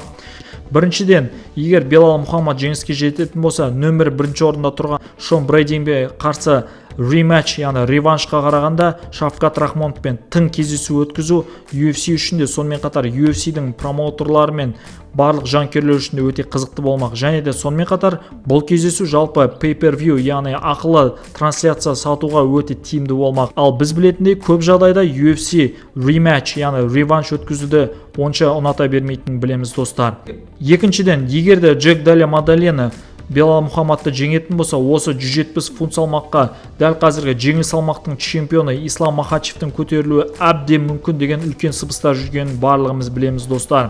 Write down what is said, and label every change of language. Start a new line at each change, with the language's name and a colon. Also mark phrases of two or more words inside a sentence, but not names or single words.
Kazakh: Біріншіден, егер Белал Мұхаммад жеңіске жететін болса, нөмір 1 орында тұрған Шон Брейдиге қарсы рематч, яғни реваншқа қарағанда Шавкат Рахмоновпен тың кездесу өткізу UFC үшін де, сонымен қатар UFC-дің промоутерлары мен барлық жанкүйерлер үшін де өте қызықты болмақ. Және де сонымен қатар бұл кездесу жалпы pay-per-view, яғни ақылы трансляция сатуға өте тиімді болмақ. Ал біз білетіндей көп жағдайда UFC рематч, яғни реванш өткізуді онша ұната бермейтінін білеміз достар. Екіншіден, егер де Джек Деле Мадальяна Белал Мұхаммадты жеңетін болса, осы 170 фунт салмаққа дәл қазіргі жеңіл салмақтың чемпионы Ислам Махачевтің көтерілуі әбден мүмкін деген үлкен сыбыстар жүргенін барлығымыз білеміз достар.